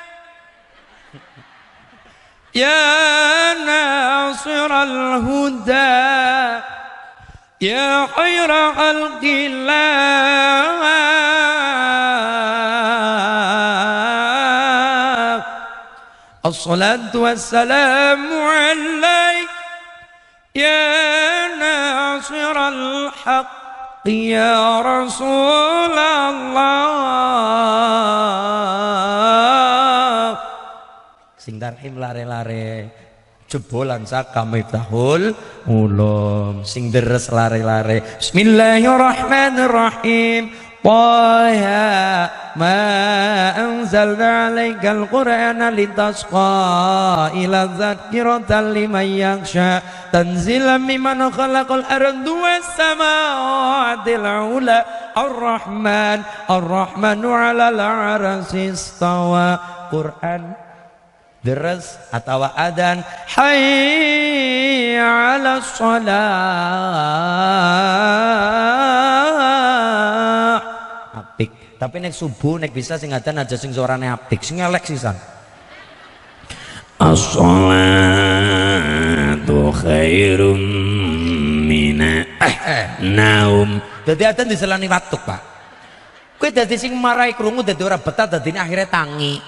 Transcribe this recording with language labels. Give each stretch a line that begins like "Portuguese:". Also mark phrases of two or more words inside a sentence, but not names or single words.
Arabic: يا ناصر الهدى، يا خير خلق الله، الصلاة والسلام عليك. يا ناصر الحق، يا رسول الله.
Javanese: Sing tarhim lare-lare, jebolan saka
Arabic: مفتاح العلوم,
Javanese: sing deres lare-lare.
Arabic: بسم الله الرحمن الرحيم. طه ما أنزلنا عليك القرآن لتشقى إلا تذكرة لمن يخشى تنزيلا ممن خلق الأرض والسماوات العلى الرحمن على العرش استوى.
Javanese: Quran deres atau adan
Arabic: حي على الصلاة
Javanese: apik. Tapi nek subuh nek bisa sing adan aja sing suarane apik, sing elek sisan.
Arabic: الصلاة خير من النوم.
Javanese: Dadi adan diselani watuk, Pak. Kowe dadi sing marai krungu dadi ora betah, dadine akhire tangi.